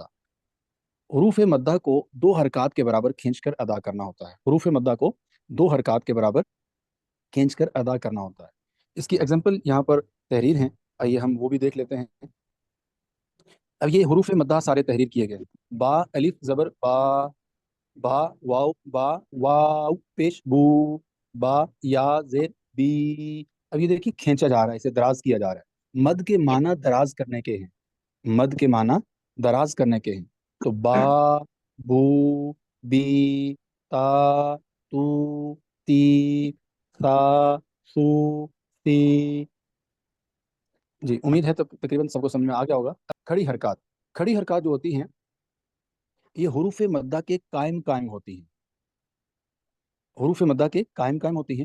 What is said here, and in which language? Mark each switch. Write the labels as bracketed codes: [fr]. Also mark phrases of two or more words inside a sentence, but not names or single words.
[ur] حروف مدہ کو 2 حرکات کے برابر کھینچ کر ادا کرنا ہوتا ہے۔ حروف مدہ کو 2 حرکات کے برابر کھینچ کر ادا کرنا ہوتا ہے۔ اس کی ایگزامپل یہاں پر تحریر ہیں، آئیے ہم وہ بھی دیکھ لیتے ہیں۔ اب یہ حروف مدہ سارے تحریر کیے گئے، با، الف زبر با، با، واو با، واو پیش بو، با، یا زیر بی۔ اب یہ دیکھیے کھینچا جا رہا ہے، اسے دراز کیا جا رہا ہے۔ مد کے معنی دراز کرنے کے ہیں، مد کے معنی دراز کرنے کے ہیں، تو با، بو، بی، تا، تو، تی، سا، سو، سی۔ جی امید ہے تقریباً سب کو سمجھ میں آ گیا ہوگا۔ کھڑی حرکات، کھڑی حرکات جو ہوتی ہیں یہ حروف مدہ کے قائم قائم ہوتی ہیں، حروف مدہ کے قائم قائم ہوتی ہیں۔